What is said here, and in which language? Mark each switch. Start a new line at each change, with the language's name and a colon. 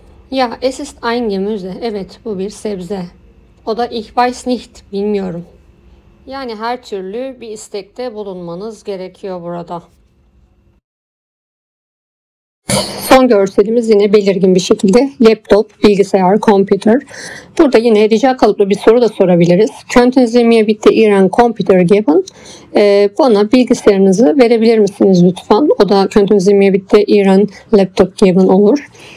German: Ya es ist ein Gemüse.
Turkish: Evet, bu bir sebze. O da
German: ich weiß nicht,
Turkish: bilmiyorum. Yani her türlü bir istekte bulunmanız gerekiyor burada. Son görselimiz yine belirgin bir şekilde laptop, bilgisayar, computer. Burada yine rica kalıplı bir soru da sorabiliriz.
German: Könnten Sie mir bitte Ihren Computer geben?
Turkish: Bana bilgisayarınızı verebilir misiniz lütfen? O da
German: Könnten Sie mir bitte Ihren Laptop geben
Turkish: olur.